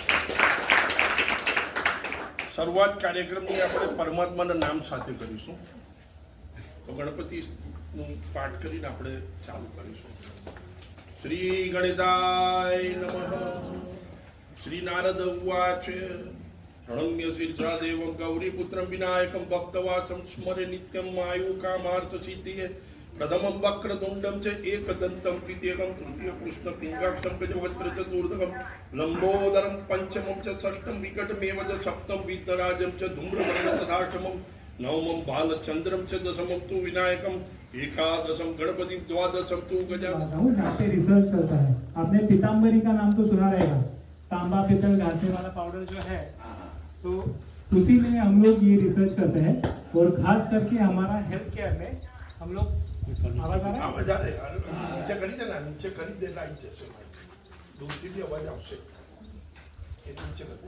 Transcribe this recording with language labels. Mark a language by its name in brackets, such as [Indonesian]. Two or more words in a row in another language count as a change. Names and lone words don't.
[Gujarati] શરૂઆત કાર્યક્રમની આપણે પરમાત્માના નામ સાથે કરીશું. તો ગણપતિનું પાઠ કરીને આપણે ચાલુ કરીશું. શ્રી ગણેશાય નમઃ. [Sanskrit] શ્રી નારદ ઉવાચ रणम्य शीर्षा देवं गौरीपुत्रं विनायकं भक्तवासं स्मरे नित्यं आयुकामार्थसिद्धिये प्रथमं वक्रतुण्डं च एकदन्तं द्वितीयं तृतीयं कृष्णपिङ्गाक्षं गजवक्त्रं चतुर्थकं लम्बोदरं पंचमं च षष्ठं विकटमेव च सप्तमं विघ्नराजं च धूम्रवर्णं तथाष्टमं नवमं बालचन्द्रं च दशमं तु विनायकं एकादशं गणपति द्वादशं तु गजानन। [Hindi] यहाँ पे रिसर्च चलता है. आपने पीताम्बरी का नाम तो सुना रहेगा. तांबा पीतल घासने वाला पाउडर जो है, तो उसी में हम लोग ये रिसर्च करते हैं. और खास करके हमारा [English] health care [Hindi] में हम लोग आवाज आ रहा है? आवाज आ रही है. नीचे करी देना, नीचे करी देना. जैसे दूसरी भी आवाज आपसे नीचे कर दे.